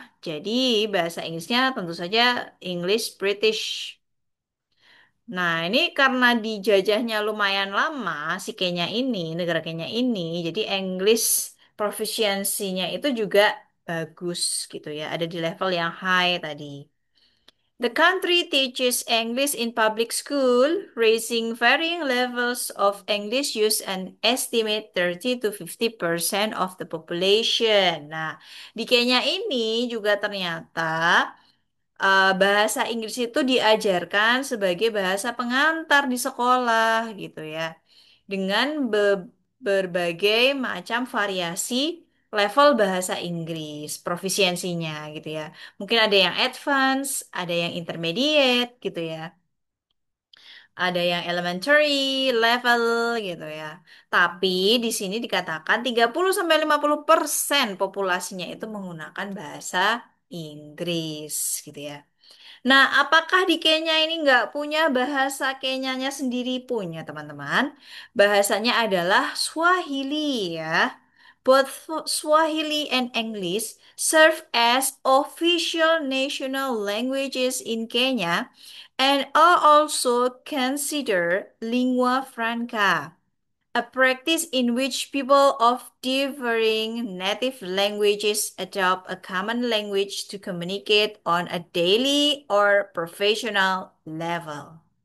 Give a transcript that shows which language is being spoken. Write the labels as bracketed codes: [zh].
[id] Jadi bahasa Inggrisnya tentu saja English British. Nah, ini karena dijajahnya lumayan lama si Kenya ini, negara Kenya ini, jadi English proficiency-nya itu juga bagus gitu ya, ada di level yang high tadi. [en] The country teaches English in public school, raising varying levels of English use and estimate 30 to 50% of the population. [id] Nah, di Kenya ini juga ternyata bahasa Inggris itu diajarkan sebagai bahasa pengantar di sekolah gitu ya. Dengan berbagai macam variasi level bahasa Inggris, profisiensinya gitu ya. Mungkin ada yang advance, ada yang intermediate gitu ya. Ada yang elementary level gitu ya. Tapi di sini dikatakan 30 sampai 50% populasinya itu menggunakan bahasa Inggris gitu ya. Nah, apakah di Kenya ini nggak punya bahasa Kenyanya sendiri? Punya, teman-teman. Bahasanya adalah Swahili ya. [en] Both Swahili and English serve as official national languages in Kenya and are also considered lingua franca, a practice in which people of differing native languages adopt a common language to communicate on a daily or professional level.